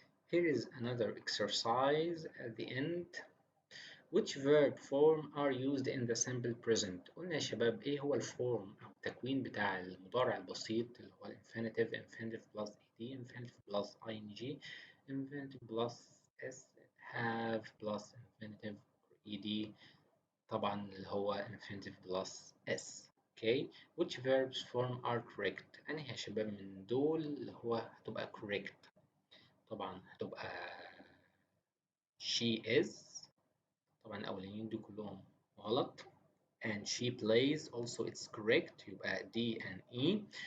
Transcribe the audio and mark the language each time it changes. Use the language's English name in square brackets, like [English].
[English] Here is another exercise at the end. Which verb form are used in the simple present؟ [Arabic] قلنا يا شباب ايه هو الفورم او التكوين بتاع المضارع البسيط اللي هو [English] infinitive plus ed infinitive plus ing infinitive plus s have plus infinitive ed [Arabic] طبعا اللي هو [English] infinitive plus s. Okay, which verbs form are correct؟ [Arabic] أنهي يا شباب من دول اللي هو هتبقى correct؟ طبعا هتبقى [English] she is، [Arabic] طبعا الأولانيين دول كلهم غلط. [English] And she plays also it's correct، [Arabic] يبقى [English] D and E.